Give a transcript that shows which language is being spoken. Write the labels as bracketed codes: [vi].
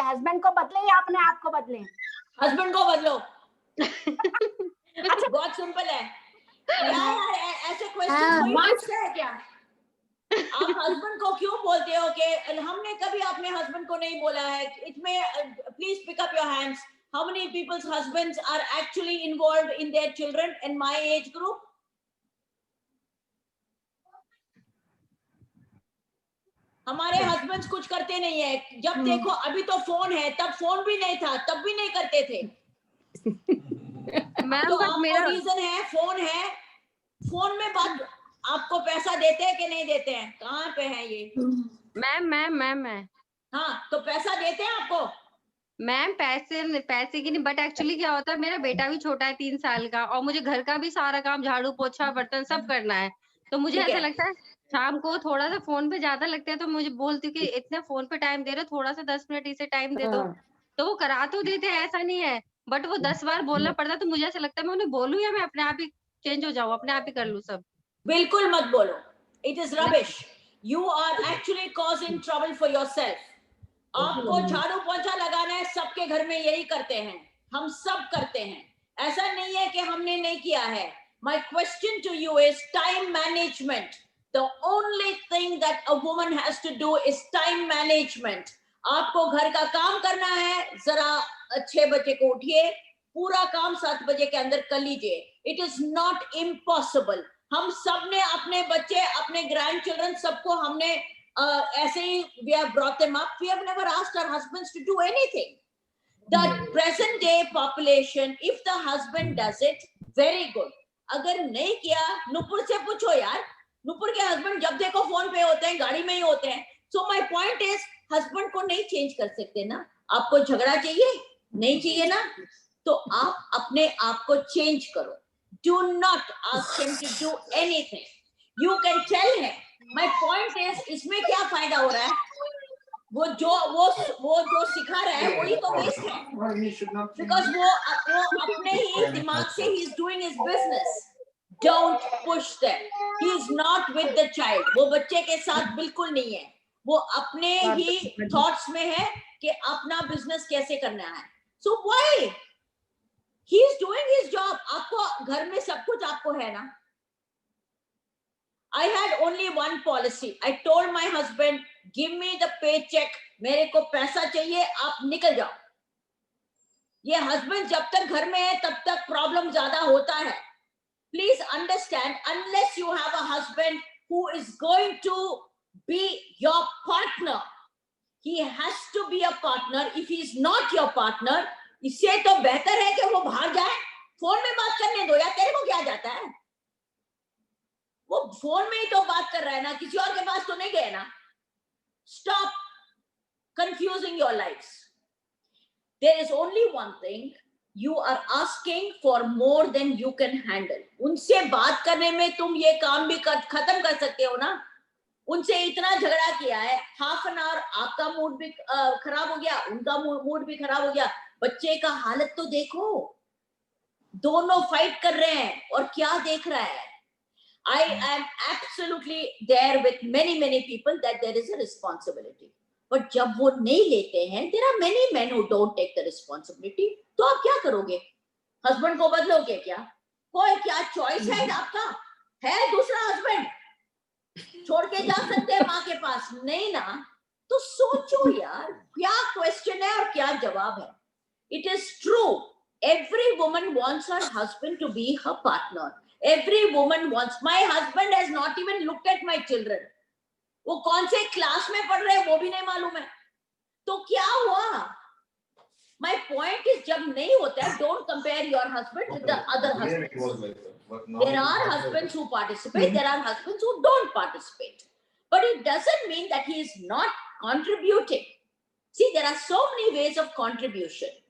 [hi] Husband को बदले या अपने आप को बदले? हस्बैंड को बदलो। अच्छा बहुत सिंपल है यार, ऐसे क्वेश्चन कोई है क्या? आप हस्बैंड को क्यों बोलते हो कि हमने कभी अपने हस्बैंड को नहीं बोला है? [en] इसमें please pick up your hands. How many people's husbands are actually involved in their children in my age group? [hi] हमारे हस्बैंड्स कुछ करते नहीं है। जब देखो अभी तो फोन है, तब फोन भी नहीं था, तब भी नहीं करते थे। तो आपको रीजन है, फोन है, फोन में बात आपको पैसा देते हैं कि नहीं देते हैं? कहाँ पे है ये? मैम हाँ तो पैसा देते हैं आपको? मैम पैसे की नहीं, बट एक्चुअली क्या होता है मेरा बेटा भी छोटा है 3 साल का और मुझे घर का भी सारा काम झाड़ू पोछा बर्तन सब करना है, तो मुझे ऐसा लगता है शाम को थोड़ा सा फोन पे ज्यादा लगता है, तो मुझे बोलती हूँ कि इतना फोन पे टाइम दे रहे हो, थोड़ा सा 10 मिनट इसे टाइम दे दो, तो वो करा तो देते हैं, ऐसा नहीं है, बट वो 10 बार बोलना पड़ता है। तो मुझे ऐसा लगता है मैं उन्हें बोलूं या मैं अपने आप ही चेंज हो जाऊं, अपने आप ही कर लूं सब। बिल्कुल मत बोलो, [en] It is rubbish. You are actually causing trouble for yourself. [hi] आपको झाड़ू पोछा लगाना है, सबके घर में यही करते हैं, हम सब करते हैं, ऐसा नहीं है कि हमने नहीं किया है। [en] My question to you is time management. The only thing that a woman has to do is time management. [hi] आपको घर का काम करना है, जरा 6 बजे को उठिए, पूरा काम 7 बजे के अंदर कर लीजिए। [en] It is not impossible. [hi] हम सब ने अपने बच्चे, अपने ग्रैंड चिल्ड्रन, सबको हमने ऐसे ही [en] we have brought them up. We have never asked our husbands to do anything. The present day population, if the husband does it, very good. [hi] अगर नहीं किया, नुपुर से पूछो यार, नुपुर के हस्बैंड जब देखो फोन पे होते हैं, गाड़ी में ही होते हैं। [en] So my point is, [hi] husband को नहीं चेंज कर सकते ना। आपको झगड़ा चाहिए, नहीं चाहिए ना, तो आप अपने आप को चेंज करो। [en] Do not ask him to do anything. You can tell him. My point is, [hi] इसमें क्या फायदा हो रहा है? वो जो सिखा रहा है वही तो वेस्ट है, because वो अपने ही दिमाग से [en] he is doing his business. Don't push them. He is not with the child. [hi] वो बच्चे के साथ बिल्कुल नहीं है. वो अपने ही thoughts में है कि अपना business कैसे करना है. [en] So why? He is doing his job. [hi] आपको घर में सब कुछ आपको है ना. [en] I had only one policy. I told my husband, give me the paycheck. [hi] मेरे को पैसा चाहिए, आप निकल जाओ. ये husband जब तक घर में है तब तक problem ज्यादा होता है. [en] Please understand, unless you have a husband who is going to be your partner, he has to be a partner. If he is not your partner, [hi] इससे तो बेहतर है कि वो भाग जाए. फोन में बात करने दो यार, तेरे को क्या जाता है? वो फोन में ही तो बात कर रहा है ना, किसी और के पास तो नहीं गए ना. [en] Stop confusing your lives. There is only one thing. You are asking for more than you can handle. [hi] उनसे बात करने में तुम ये काम भी खत्म कर सकते हो ना. उनसे इतना झगड़ा किया है, हाफ एन आवर आपका मूड भी खराब हो गया, उनका मूड भी खराब हो गया. बच्चे का हालत तो देखो, दोनों फाइट कर रहे हैं और क्या देख रहा है. [en] I am absolutely there with many people that there is a responsibility. But [hi] जब वो नहीं लेते हैं, [en] there are many men who don't take the responsibility. [hi] तो आप क्या करोगे? हस्बैंड को बदलोगे क्या? कोई क्या चॉइस है आपका? है दूसरा हस्बैंड छोड़ के जा सकते हैं माँ के पास? नहीं ना. तो सोचो यार, क्या क्वेश्चन है और क्या जवाब है. [en] It is true. Every woman wants her husband to be her partner. Every woman wants. My husband has not even looked at my children. [hi] वो कौन से क्लास में पढ़ रहे हैं वो भी नहीं मालूम है. तो क्या हुआ? [en] My point is, [hi] जब नहीं होता है, [en] don't compare your husband with the other husbands. There are husbands who participate, there are husbands who don't participate. But it doesn't mean that he is not contributing. See, there are so many ways of contribution.